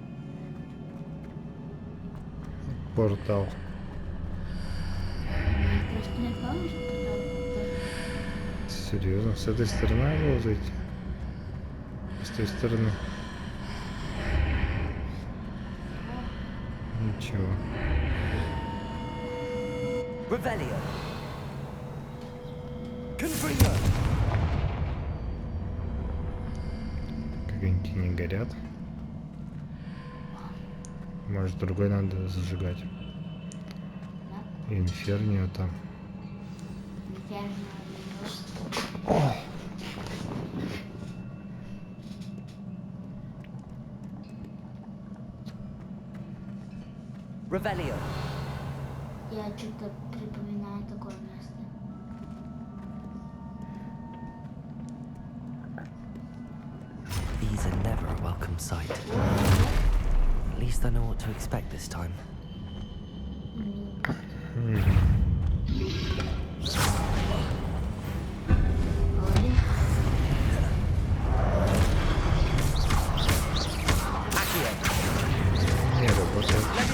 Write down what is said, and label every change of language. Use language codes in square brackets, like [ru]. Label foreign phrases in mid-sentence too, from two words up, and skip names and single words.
[ru] портал. Просто не помнишь, Серьезно, с этой стороны было зайти? С той стороны. Ничего. [la] Revelio. Confringo. [ru] Какие-нибудь не горят. Может, другой надо зажигать. Инфернио там. Ой. [la] Revelio. [ru] Я что-то припоминаю такое место. [en] These are never a welcome sight. At least I know what to expect this time. [ru] Не работает.